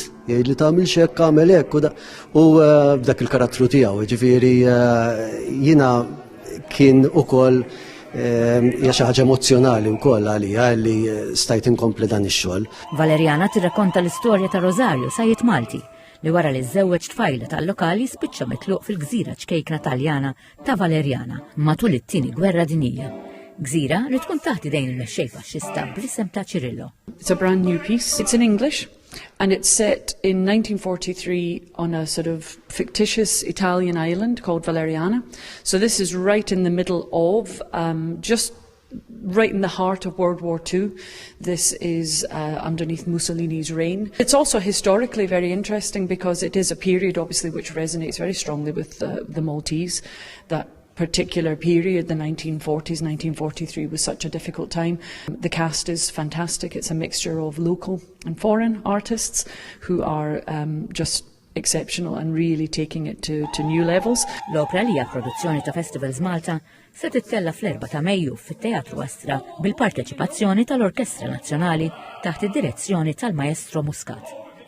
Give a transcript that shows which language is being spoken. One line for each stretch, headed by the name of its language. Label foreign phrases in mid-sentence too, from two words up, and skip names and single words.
Maltese: Li tagħmel xekk għamel hekk u b'dak il-karattru tiegħu, ġifieri jiena kien ukoll hija xi ħaġa emozjonali wkoll għalija li stajt inkompli dan ix-xogħol. Valeriana tirrakkonta l-istorja ta' Rosario Sajjed Malti li wara li żewweġ tfajla tal-lokali spiċċa mitluq fil-gżira ċkejkna Taljana ta' Valeriana matul it-tieni gwerra dinjija. Gżira li tkun taħt idejn il-mexxej faxxista bl-isem ta' Cirillo.
English: It's a brand new piece. It's in English and it's set in 1943 on a sort of fictitious Italian island called Valeriana. So this is right in the middle of, just right in the heart of World War II. This is underneath Mussolini's reign. It's also historically very interesting because it is a period obviously which resonates very strongly with the Maltese. That particular period, the 1940s, 1943 was such a difficult time. The cast is fantastic. It's a mixture of local and foreign artists who are just exceptional and really taking it to new levels.
Maltese: L-opera li hija produzzjoni ta' Festivals Malta se tittella fl-4 ta' Mejju fit-Teatru Astra bil-parteċipazzjoni tal-Orkestra Nazzjonali taħt id-direzzjoni tal-Maestro Muscat.